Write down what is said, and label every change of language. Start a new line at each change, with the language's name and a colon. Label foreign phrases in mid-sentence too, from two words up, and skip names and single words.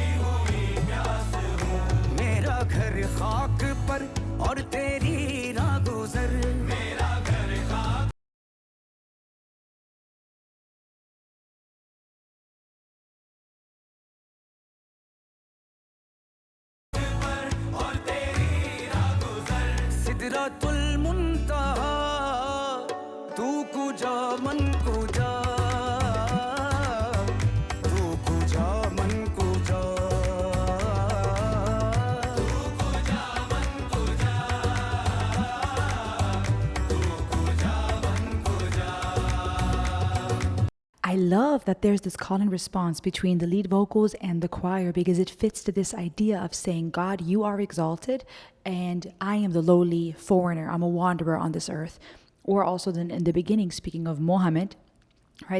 Urdu: ہوئی پیاس ہوں، میرا گھر خاک پر اور تیری راہ گزر، میرا گھر خاک پر اور تیری راہ گزر، سدرۃ المنتہیٰ.
Persian: تو کجا من کجا، تو کجا من کجا، تو کجا من کجا، تو کجا من کجا.
English: I love that there's this call and response between the lead vocals and the choir because it fits to this idea of saying, God, you are exalted and I am the lowly foreigner. I'm a wanderer on this earth. Or also then in the beginning, speaking of Muhammad, right?